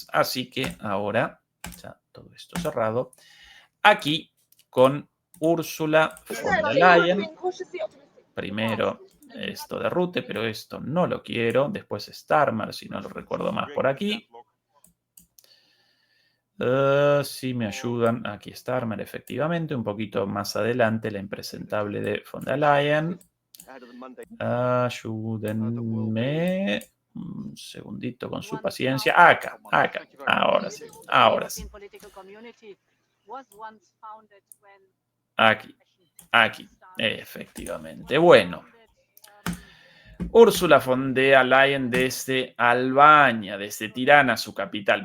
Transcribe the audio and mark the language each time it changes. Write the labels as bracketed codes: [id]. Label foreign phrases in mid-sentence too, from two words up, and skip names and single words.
[es] Así que ahora, ya todo esto cerrado, aquí con Ursula von der Leyen. Primero esto de Rutte, pero esto no lo quiero. Después Starmer, si no lo recuerdo más por aquí. Si me ayudan, aquí Starmer, efectivamente, un poquito más adelante, la impresentable de von der Leyen. Ayúdenme un segundito con su paciencia. Acá, ahora sí, ahora sí. Aquí, efectivamente. Bueno, Ursula von der Leyen desde Albania, desde Tirana, su capital.